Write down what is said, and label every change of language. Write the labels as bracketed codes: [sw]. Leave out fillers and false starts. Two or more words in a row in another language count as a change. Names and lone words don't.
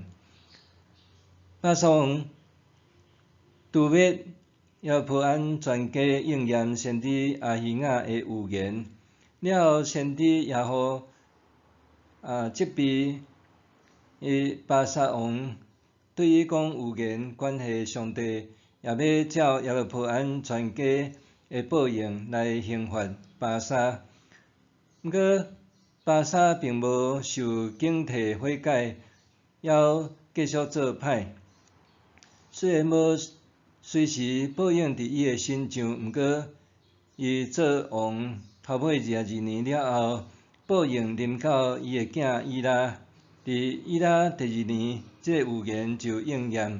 [nan] 巴萨王除灭耶波安全家应验先知阿希亚的预言，了后先知耶户责备巴萨王，对伊讲预言关系上帝也要照耶罗波安全家的报应来刑罚巴萨。毋过巴萨并无受警惕悔改，要继续做歹。虽然无随时报应伫伊的身上，毋过伊做王头尾22年了后，报应临到伊的囝伊拉。伫伊拉第2年，这个预言就应验。